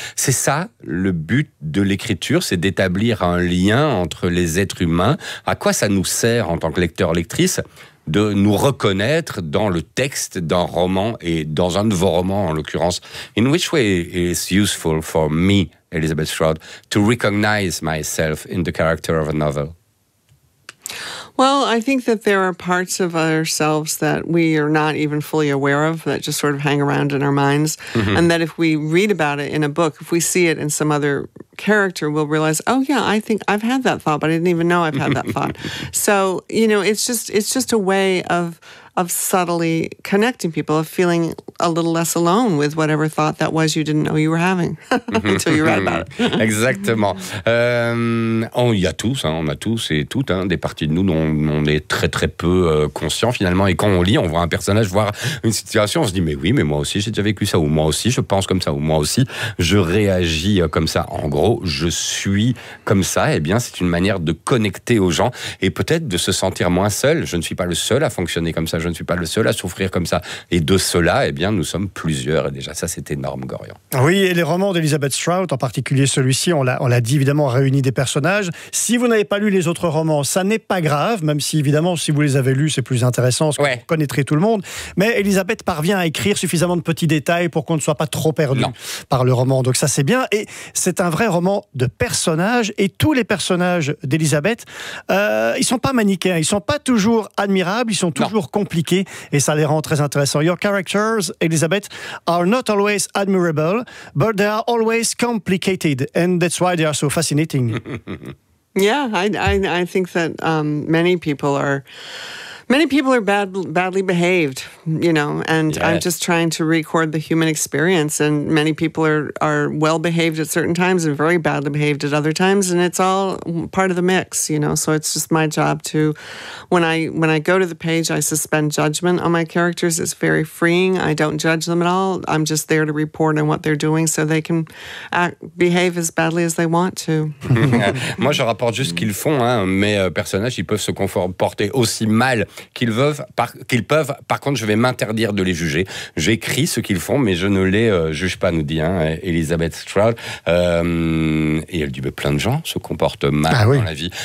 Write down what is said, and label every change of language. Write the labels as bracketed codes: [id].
[fr] C'est ça le but de l'écriture, c'est d'établir un lien entre les êtres humains. À quoi ça nous sert en tant que lecteur, lectrice? De nous reconnaître dans le texte d'un roman et dans un de vos romans en l'occurrence. [en] In which way is useful for me, Elizabeth Strout, to recognize myself in the character of a novel? Well, I think that there are parts of ourselves that we are not even fully aware of that just sort of hang around in our minds. Mm-hmm. And that if we read about it in a book, if we see it in some other character, we'll realize, oh yeah, I think I've had that thought, but I didn't even know I've had that thought. So, you know, it's just a way of of subtly connecting people, of feeling a little less alone with whatever thought that was you didn't know you were having until you read about it. [fr] Exactement. On y a tous, hein, on a tous et toutes, hein, des parties de nous dont on est très très peu conscient finalement. Et quand on lit, on voit un personnage, voir une situation, on se dit mais oui, mais moi aussi j'ai déjà vécu ça, ou moi aussi je pense comme ça, ou moi aussi je réagis comme ça. En gros, je suis comme ça. Eh bien, c'est une manière de connecter aux gens et peut-être de se sentir moins seul. Je ne suis pas le seul à fonctionner comme ça, je ne suis pas le seul à souffrir comme ça. Et de cela, eh bien, nous sommes plusieurs. Et déjà, ça, c'est énorme, Gorian. Oui, et les romans d'Elizabeth Strout, en particulier celui-ci, on l'a dit, évidemment, réunit des personnages. Si vous n'avez pas lu les autres romans, ça n'est pas grave, même si, évidemment, si vous les avez lus, c'est plus intéressant, parce que vous connaîtrez tout le monde. Mais Elizabeth parvient à écrire suffisamment de petits détails pour qu'on ne soit pas trop perdu par le roman. Donc ça, c'est bien. Et c'est un vrai roman de personnages. Et tous les personnages d'Elizabeth, ils ne sont pas manichéens. Ils ne sont pas toujours admirables. Ils sont toujours compliqués. Et ça les rend très intéressants. [en] Your characters, Elizabeth, are not always admirable, but they are always complicated. And that's why they are so fascinating. Yeah, I think that many people are badly behaved, you know, and I'm just trying to record the human experience, and many people are well behaved at certain times and very badly behaved at other times, and it's all part of the mix, you know. So it's just my job to, when I go to the page, I suspend judgment on my characters. It's very freeing. I don't judge them at all. I'm just there to report on what they're doing so they can behave as badly as they want to. [fr] Moi, je rapporte juste ce qu'ils font, hein. Mes personnages, ils peuvent se comporter aussi mal qu'ils peuvent. Par contre, je vais m'interdire de les juger. J'écris ce qu'ils font, mais je ne les juge pas, nous dit hein, Elizabeth Strout. Et elle dit, mais plein de gens se comportent mal dans la vie.